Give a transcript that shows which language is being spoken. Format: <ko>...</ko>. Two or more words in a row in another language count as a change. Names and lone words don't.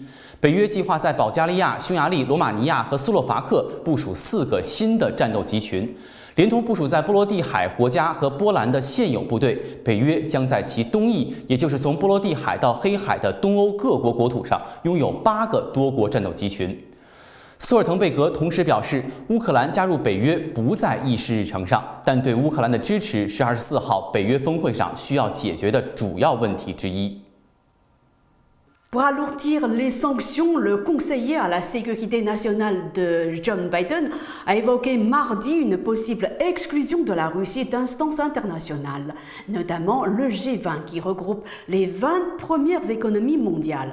<zh>北约计划在保加利亚、匈牙利、罗马尼亚和斯洛伐克部署4个新的战斗集群，连同部署在波罗的海国家和波兰的现有部队，北约将在其东翼，也就是从波罗的海到黑海的东欧各国国土上，拥有8个多国战斗集群。斯托尔滕贝格同时表示，乌克兰加入北约不在议事日程上，但对乌克兰的支持是24号北约峰会上需要解决的主要问题之一。</zh> <fr>Pour alourdir les sanctions, le conseiller à la sécurité nationale de Joe Biden a évoqué mardi une possible exclusion de la Russie d'instances internationales, notamment le G20 qui regroupe les 20 premières économies mondiales.</fr>